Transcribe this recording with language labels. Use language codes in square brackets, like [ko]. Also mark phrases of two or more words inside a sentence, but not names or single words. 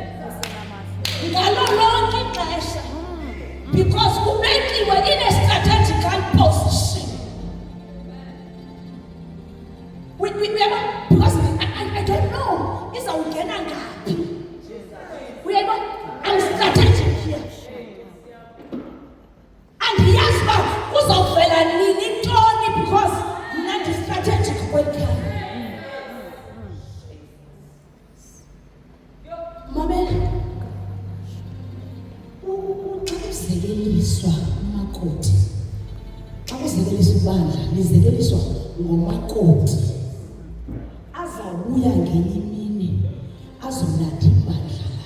[xh] Ngalo lonke ixesha. Because kubekiwe [en] in a strategical position. Because I don't know. [xh] Izawungena ngaphi? Uyayibona? [en] I'm strategic here. [xh] And yazi uba kuzawuvela nini intoni because mna ndi-strategic kweli khaya. Mamela. Xa kuzekeliswa umakoti, xa kuzekeliswa ibandla lizekeliswa ngomakoti azawubuya ngenye imini azonatha ibandla lakhe.